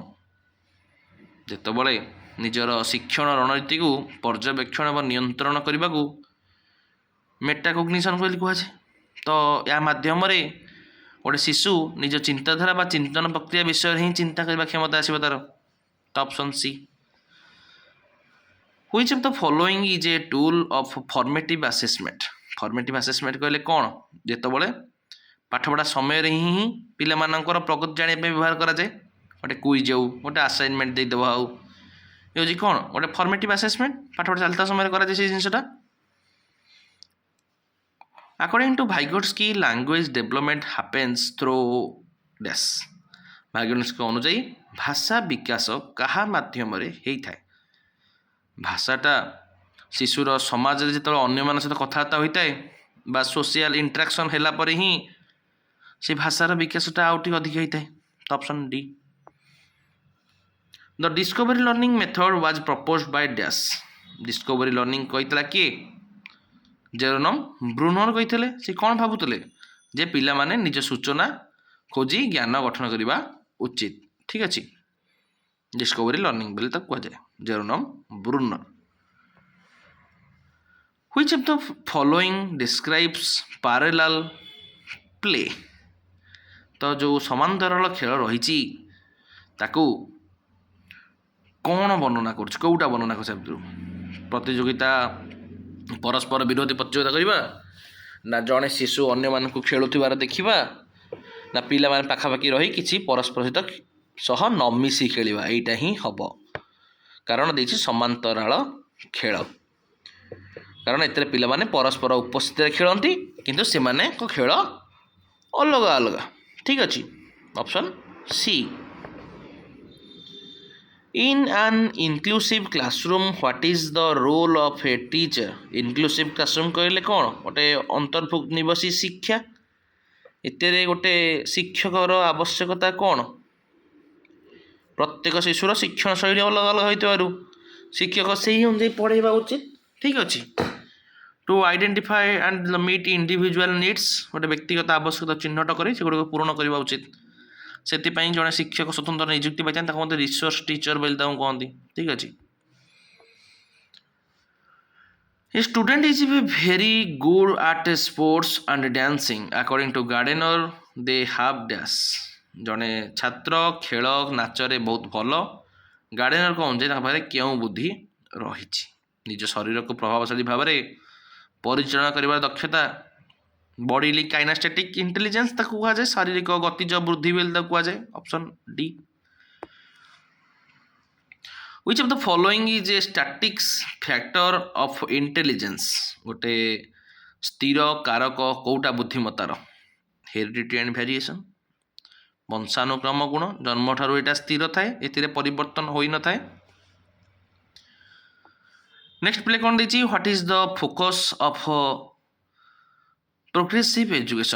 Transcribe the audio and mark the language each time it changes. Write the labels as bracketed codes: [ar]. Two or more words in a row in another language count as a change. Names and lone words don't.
[or] ଯେତେବେଳେ ନିଜର ଶିକ୍ଷଣ ରଣନୀତିକୁ ପର୍ଯ୍ୟବେକ୍ଷଣ ବା ନିୟନ୍ତ୍ରଣ କରିବାକୁ ମେଟାକଗ୍ନିସନ୍ ବୋଲି କୁହାଯାଏ। ତ ଏହା ମାଧ୍ୟମରେ ଗୋଟେ ଶିଶୁ ନିଜ ଚିନ୍ତାଧାରା ବା ଚିନ୍ତନ ପ୍ରକ୍ରିୟା ବିଷୟରେ ହିଁ ଚିନ୍ତା କରିବା କ୍ଷମତା ଆସିବ ତାର। ତ [en] option C. which of the following is a tool of formative assessment। formative assessment [or] କହିଲେ କ'ଣ ଯେତେବେଳେ ପାଠପଢ଼ା ସମୟରେ ହିଁ ପିଲାମାନଙ୍କର ପ୍ରଗତି ଜାଣିବା ପାଇଁ ବ୍ୟବହାର କରାଯାଏ। ଗୋଟେ କୁଇଜ୍ ହେଉ ଗୋଟେ ଆସାଇନମେଣ୍ଟ ଦେଇଦେବା ହେଉ ଏ ହେଉଛି କ'ଣ ଗୋଟେ [en] formative assessment [or] ପାଠପଢ଼ା ଚାଲିଥିବା ସମୟରେ କରାଯାଏ ସେଇ ଜିନିଷଟା। [en] According to Vygotsky, language development happens through dash। [or] ଭାଇଗୋଟ୍ସ୍କି ଅନୁଯାୟୀ ଭାଷା ବିକାଶ କାହା ମାଧ୍ୟମରେ ହେଇଥାଏ। ଭାଷାଟା ଶିଶୁର ସମାଜରେ ଯେତେବେଳେ ଅନ୍ୟମାନଙ୍କ ସହିତ କଥାବାର୍ତ୍ତା ହୋଇଥାଏ ବା [en] social interaction [or] ହେଲା ପରେ ହିଁ ସେ ଭାଷାର ବିକାଶଟା ଆଉ ଟିକେ ଅଧିକ ହେଇଥାଏ। ତ [en] option D. the discovery learning method was proposed by dash. discovery learning [or] କହିଥିଲା କିଏ ଜେରୋନମ୍ ବ୍ରୁନର କହିଥିଲେ। ସେ କ'ଣ ଭାବୁଥିଲେ ଯେ ପିଲାମାନେ ନିଜ ସୂଚନା ଖୋଜି ଜ୍ଞାନ ଗଠନ କରିବା ଉଚିତ। ଠିକ୍ ଅଛି। [en] discovery learning [or] ବୋଲି ତାକୁ କୁହାଯାଏ ଜେରୋନମ୍ ବ୍ରୁନର। [en] which of the following describes parallel play। [or] ତ ଯେଉଁ ସମାନ୍ତରାଳ ଖେଳ ରହିଛି ତାକୁ କ'ଣ ବର୍ଣ୍ଣନା କରୁଛି କେଉଁଟା ବର୍ଣ୍ଣନା କରୁଛି ଭିତରୁ ପ୍ରତିଯୋଗିତା ପରସ୍ପର ବିରୋଧୀ ପ୍ରତିଯୋଗିତା କରିବା ନା ଜଣେ ଶିଶୁ ଅନ୍ୟମାନଙ୍କୁ ଖେଳୁଥିବାର ଦେଖିବା ନା ପିଲାମାନେ ପାଖାପାଖି ରହି କିଛି ପରସ୍ପର ସହ ନ ମିଶି ଖେଳିବା। ଏଇଟା ହିଁ ହେବ କାରଣ ଦେଇଛି ସମାନ୍ତରାଳ ଖେଳ। କାରଣ ଏଥିରେ ପିଲାମାନେ ପରସ୍ପର ଉପସ୍ଥିତିରେ ଖେଳନ୍ତି କିନ୍ତୁ ସେମାନଙ୍କ ଖେଳ ଅଲଗା ଅଲଗା। ଠିକ୍ ଅଛି। [en] option C. In an inclusive classroom, what is the role of a teacher? Inclusive classroom [or] କହିଲେ କ'ଣ ଗୋଟେ ଅନ୍ତର୍ଭୁକ୍ତ ନିବାସୀ ଶିକ୍ଷା। ଏଥିରେ ଗୋଟେ ଶିକ୍ଷକର ଆବଶ୍ୟକତା କ'ଣ ପ୍ରତ୍ୟେକ ଶିଶୁର ଶିକ୍ଷଣ ଶୈଳୀ ଅଲଗା ଅଲଗା ହୋଇଥିବାରୁ ଶିକ୍ଷକ ସେହି ଅନୁଯାୟୀ ପଢ଼ାଇବା ଉଚିତ। ଠିକ୍ ଅଛି। [en] to identify and meet individual needs [or] ଗୋଟେ ବ୍ୟକ୍ତିଗତ ଆବଶ୍ୟକତା ଚିହ୍ନଟ କରି ସେଗୁଡ଼ିକୁ ପୂରଣ କରିବା ଉଚିତ। ସେଥିପାଇଁ ଜଣେ ଶିକ୍ଷକ ସ୍ୱତନ୍ତ୍ର ନିଯୁକ୍ତି ପାଇଥାନ୍ତି ତାକୁ ମଧ୍ୟ [en] resource teacher [or] ବୋଲି ତାଙ୍କୁ କହନ୍ତି। ଠିକ୍ ଅଛି। [en] A student is very good at sports and dancing. According to Gardner, they have dash. [or] ଜଣେ ଛାତ୍ର ଖେଳ ନାଚରେ ବହୁତ ଭଲ। ଗାର୍ଡେନର କହୁଛି ତାଙ୍କ ପାଖରେ କେଉଁ ବୁଦ୍ଧି ରହିଛି? ନିଜ ଶରୀରକୁ ପ୍ରଭାବଶାଳୀ ଭାବରେ ପରିଚାଳନା କରିବାର ଦକ୍ଷତା, [en] bodily kinesthetic intelligence [or] ତାକୁ କୁହାଯାଏ, ଶାରୀରିକ ଗତିଜ ବୃଦ୍ଧି ବୋଲି ତାକୁ କୁହାଯାଏ। [en] option D. Which of the following is a statics factor of intelligence? [or] ଗୋଟେ ସ୍ଥିର କାରକ କୋଉଟା ବୁଦ୍ଧିମତାର? [en] heredity and variation, [or] ବଂଶାନୁକ୍ରମ ଗୁଣ, ଜନ୍ମଠାରୁ ଏଇଟା ସ୍ଥିର ଥାଏ, ଏଥିରେ ପରିବର୍ତ୍ତନ ହୋଇନଥାଏ। [en] next play [or] କ'ଣ ଦେଇଛି? [en] what is the focus of progressive education?